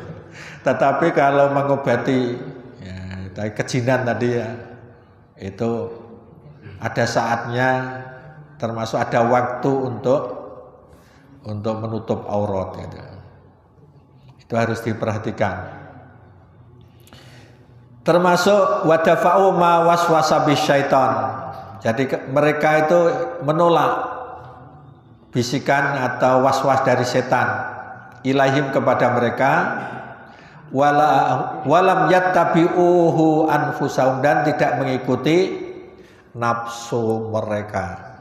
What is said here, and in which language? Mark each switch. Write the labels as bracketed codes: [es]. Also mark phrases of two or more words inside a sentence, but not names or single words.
[id] Tetapi kalau mengobati ya, kejinan tadi ya, itu ada saatnya, termasuk ada waktu untuk menutup aurat gitu. Itu harus diperhatikan. [ar] Termasuk ودفعوا ما وسوس بالشيطان. [id] Jadi mereka itu menolak bisikan atau waswas dari setan ilahim kepada mereka, [ar] ولم يتبعه أنفسهم, [id] dan tidak mengikuti nafsu mereka.